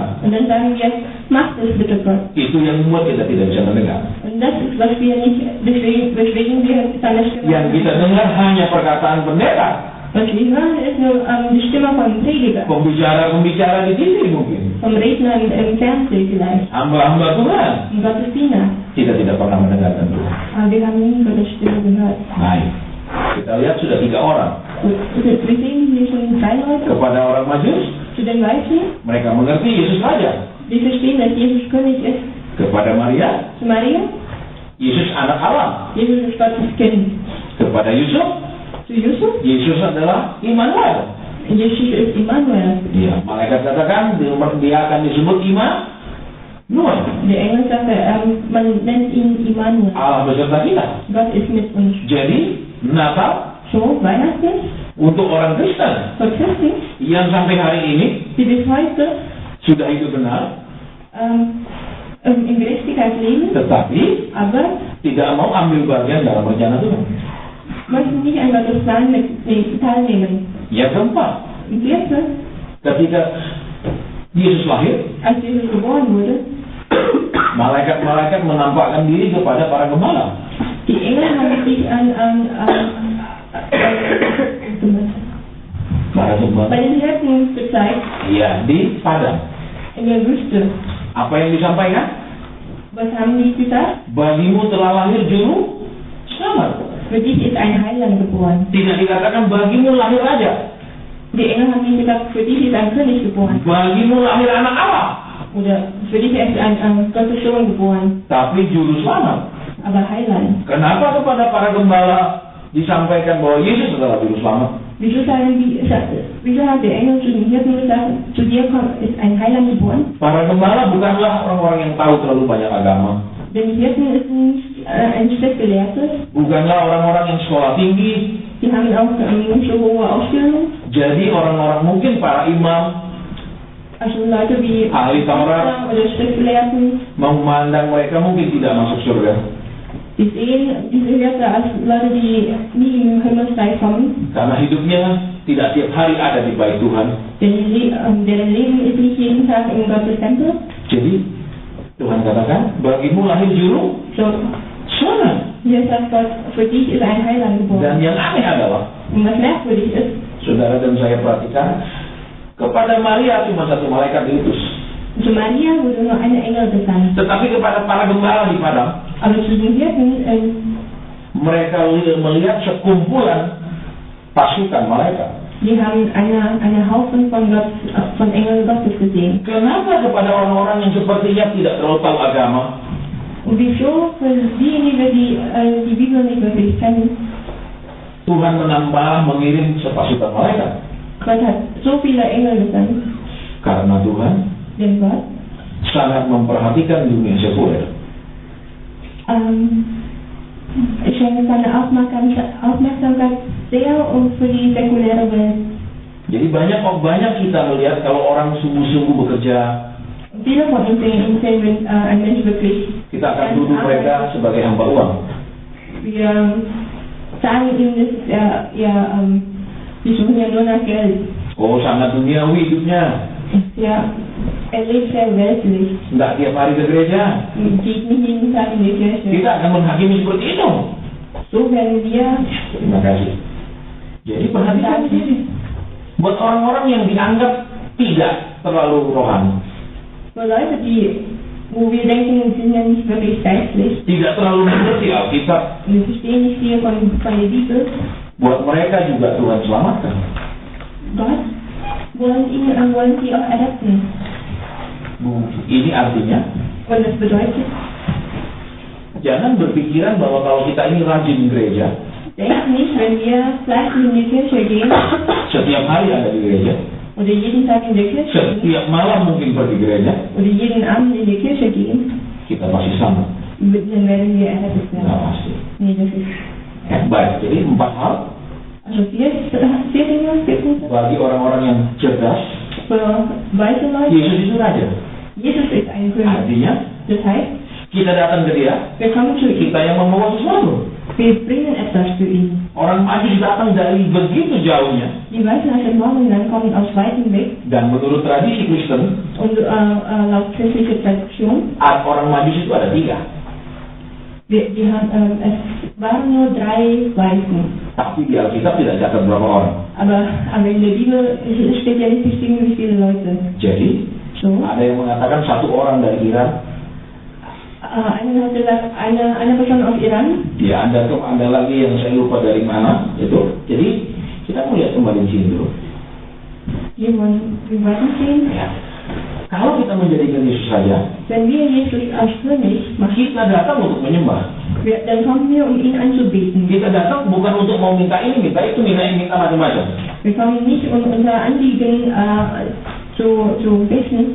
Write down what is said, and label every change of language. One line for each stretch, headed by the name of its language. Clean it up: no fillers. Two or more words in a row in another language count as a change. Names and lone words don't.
German: Und dann sagen wir, macht es bitte Gott.
Indonesian: Itu yang membuat kita tidak bisa mendengar.
German: Und das ist, was wir nicht, weswegen wir seine Stimme
Indonesian: Yang kita dengar hanya perkataan pendeta,
German: Was wir hören, ist nur die Stimme vom Prediger,
Indonesian: pembicara-pembicara di TV mungkin,
German: vom Redner im Fernsehen vielleicht,
Indonesian: hamba-hamba Tuhan.
German: im Gottesdiener.
Indonesian: Kita tidak pernah mendengarkan Tuhan.
German: Aber wir haben nie Gottes Stimme gehört.
Indonesian: Baik, kita lihat sudah 3 orang.
German: Wir sehen hier schon 3 Leute.
Indonesian: Kepada orang Majus,
German: Zu den Weißen,
Indonesian: mereka mengerti Yesus Raja.
German: die verstehen, dass Jesus König ist.
Indonesian: Kepada Maria,
German: Zu Maria,
Indonesian: Yesus anak Allah.
German: Jesus ist Gottes Kind.
Indonesian: Kepada Yusuf,
German: Zu Yusuf,
Indonesian: Yesus adalah Immanuel.
German: Jesus ist Immanuel.
Indonesian: Iya, malaikat katakan dia akan disebut Immanuel.
German: Der Engel sagte, man nennt ihn Immanuel.
Indonesian: Allah beserta kita.
German: Gott ist mit uns.
Indonesian: Jadi Natal
German: So, Weihnachten,
Indonesian: untuk orang Kristen
German: für Christen,
Indonesian: yang sampai hari ini
German: die bis heute
Indonesian: sudah hidup benar,
German: in Gerechtigkeit leben,
Indonesian: tetapi
German: aber
Indonesian: tidak mau ambil bagian dalam rencana Tuhan.
German: möchten nicht an Gottes Plan teilnehmen.
Indonesian: Yang keempat,
German: Im 4.
Indonesian: ketika Yesus lahir,
German: als Jesus geboren wurde,
Indonesian: malaikat-malaikat menampakkan diri kepada para gembala.
German: die Engel haben sich
Indonesian: Para gembala.
German: bei den Hirten gezeigt,
Indonesian: Iya, di padang.
German: in der Wüste.
Indonesian: Apa yang disampaikan?
German: Was haben die gesagt?
Indonesian: Bagimu telah lahir juru selamat.
German: Für dich ist ein Heiland geboren.
Indonesian: Tidak dikatakan bagimu lahir raja.
German: Die Engel haben nicht gesagt, für dich ist ein König geboren.
Indonesian: Bagimu lahir anak Allah.
German: Oder für dich ist ein Gottes Sohn geboren.
Indonesian: Tapi juru selamat.
German: Aber Heiland.
Indonesian: Kenapa kepada para gembala disampaikan bahwa Yesus adalah juru selamat?
German: Wieso hat der Engel zu den Hirten gesagt, zu dir ist ein Heiland geboren?
Indonesian: Para gembala bukanlah orang-orang yang tahu terlalu banyak agama.
German: Denn die Hirten ist nicht ein Schriftgelehrtes.
Indonesian: Bukanlah orang-orang yang sekolah tinggi.
German: Die haben auch nicht so hohe Ausbildung.
Indonesian: Jadi orang-orang mungkin para imam,
German: Also Leute wie
Indonesian: ahli Taurat,
German: oder Schriftgelehrten,
Indonesian: memandang mereka mungkin tidak masuk surga.
German: die sehen diese Hirte als Leute, die nie im Himmelreich kommen.
Indonesian: Karena hidupnya tidak tiap hari ada di bait Tuhan.
German: Denn deren Leben ist nicht jeden Tag im Gottes Tempel.
Indonesian: Jadi Tuhan katakan, bagimu lahir juru
German: So,
Indonesian: selamat.
German: hier sagt Gott, für dich ist ein Heiland geboren.
Indonesian: Dan yang aneh adalah,
German: Und was merkwürdig ist,
Indonesian: saudara dan saya perhatikan, kepada Maria cuma satu malaikat diutus.
German: zu Maria wurde nur eine Engel gesandt.
Indonesian: Tetapi kepada para gembala di padang,
German: Aber zu den Hirten,
Indonesian: mereka melihat sekumpulan pasukan malaikat.
German: die haben eine Haufen von Engeln Gottes gesehen.
Indonesian: Kenapa kepada orang-orang yang sepertinya tidak terlalu tahu agama,
German: Und wieso für diejenigen, die Bibel nicht wirklich kennen,
Indonesian: Tuhan mengirim sepasukan malaikat?
German: Gott hat so viele Engel gesandt,
Indonesian: Karena Tuhan
German: denn Gott
Indonesian: sangat memperhatikan dunia sekuler.
German: schenkt seine Aufmerksamkeit sehr für die säkuläre Welt.
Indonesian: Jadi banyak kita melihat kalau orang sungguh-sungguh bekerja,
German: Viele von uns sehen, wenn ein Mensch wirklich
Indonesian: kita akan tuduh mereka sebagai hamba uang.
German: wir sagen ihm, das ist die suchen ja nur nach Geld.
Indonesian: Oh, sangat duniawi hidupnya.
German: Ja, er lebt sehr weltlich.
Indonesian: Nggak tiap hari ke gereja.
German: Geht nicht jeden Tag in die Kirche.
Indonesian: Kita akan menghakimi seperti itu.
German: So werden wir.
Indonesian: Terima kasih. Jadi perhatikan di sini. Buat orang-orang yang dianggap tidak terlalu rohani,
German: Für Leute, wo wir denken, sind ja nicht wirklich geistlich,
Indonesian: tidak terlalu mengerti Alkitab,
German: wir verstehen nicht viel von der Bibel,
Indonesian: buat mereka juga Tuhan selamatkan.
German: Gott wollen sie auch erretten.
Indonesian: Ini artinya,
German: Und das bedeutet,
Indonesian: jangan berpikiran bahwa kalau kita ini rajin gereja,
German: denkt nicht, wenn wir fleißig in die Kirche gehen
Indonesian: setiap hari ada di gereja,
German: oder jeden Tag in die Kirche gehen
Indonesian: setiap malam mungkin pergi gereja,
German: oder jeden Abend in die Kirche gehen,
Indonesian: kita pasti sama.
German: dann werden wir errettet
Indonesian: Nggak
German: werden.
Indonesian: pasti.
German: Nee, das ist.
Indonesian: Baik, jadi 4 hal
German: Also vier Dinge, 4 Punkte.
Indonesian: bagi orang-orang yang cerdas.
German: Für weise Leute,
Indonesian: Yesus itu raja.
German: Jesus ist ein König.
Indonesian: Artinya,
German: Das heißt,
Indonesian: kita datang ke dia,
German: wir kommen zu ihm.
Indonesian: kita yang membawa sesuatu.
German: Wir bringen etwas für ihn.
Indonesian: Orang Majus datang dari begitu jauhnya.
German: Die Weißen aus dem Morgenland kommen aus weitem Weg
Indonesian: Dan menurut tradisi Kristen,
German: und laut christlicher Tradition,
Indonesian: orang Majus itu ada 3.
German: es waren nur 3 Weißen.
Indonesian: Tapi di Alkitab tidak catat berapa orang.
German: Aber in der Bibel steht ja nicht bestimmt, wie viele Leute.
Indonesian: Jadi,
German: So,
Indonesian: ada yang mengatakan 1 orang dari Iran.
German: einer hat gesagt, eine Person aus Iran.
Indonesian: Ya, ada lagi yang saya lupa dari mana. Itu. Jadi, kita mau lihat kembali di sini dulu.
German: Wir wollen sehen,
Indonesian: Ya. Kalau kita menjadikan Yesus saja,
German: wenn wir Jesus als König machen,
Indonesian: kita datang untuk menyembah.
German: dann kommen wir, um ihn anzubeten.
Indonesian: Kita datang bukan untuk mau minta ini, minta itu, minta macam-macam.
German: Wir kommen nicht, um unser Anliegen zu wissen,